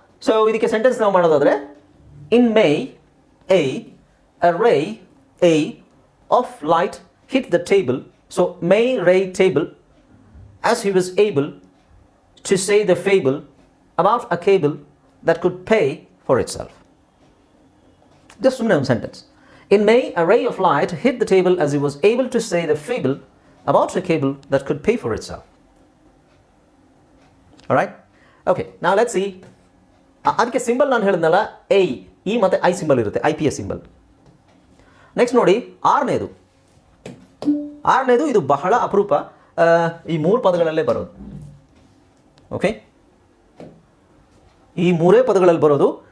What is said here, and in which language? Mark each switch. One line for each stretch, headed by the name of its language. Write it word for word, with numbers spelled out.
English: so
Kannada: ಇದಕ್ಕೆ sentence ನಾವು ಮಾಡೋದಾದರೆ,
English: In May a ray a of light hit the table, so May ರೇ table as he was able to say the fable about a cable that could pay for it self.
Kannada: Just ಸುಮ್ಮನೆ ಒಂದು sentence.
English: In May, a ray of light hit the table as he was able to say the fable about a cable that could pay for itself. Alright? Okay, now let's see.
Kannada: ಆ- ಅದಕ್ಕೆ symbol ನಾನು ಹೇಳಿದ್ನಲ್ಲ, I E ಮತ್ತು I symbol ಇರುತ್ತೆ, I P S symbol. Next ನೋಡಿ ಆರನೇದು. ಆರನೇದು ಇದು ಬಹಳ ಅಪರೂಪ, ಆ, ಈ ಮೂರು ಪದಗಳಲ್ಲೇ ಬರೋದು. ಓಕೆ, ಈ ಮೂರೇ ಪದಗಳಲ್ಲಿ ಬರೋದು.